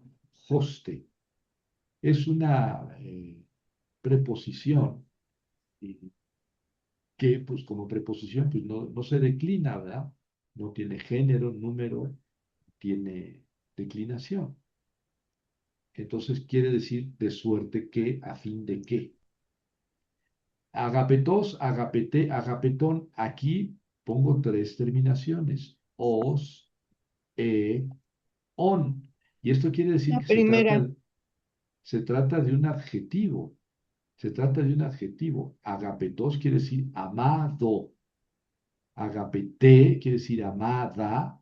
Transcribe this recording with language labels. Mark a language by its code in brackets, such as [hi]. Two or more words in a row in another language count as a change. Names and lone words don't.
[es] Hoste es una preposición eh, que, pues como preposición, pues no se declina, ¿verdad? No tiene género, número, tiene declinación. Entonces quiere decir de suerte que, a fin de que. [el] ἀγαπητός, ἀγαπητή, ἀγαπητόν. [es] Aquí pongo tres terminaciones. [el] ος, ον. [es] Y esto quiere decir La que primera, se trata de un adjetivo. Se trata de un adjetivo. Agapetos quiere decir amado. Agapete quiere decir amada.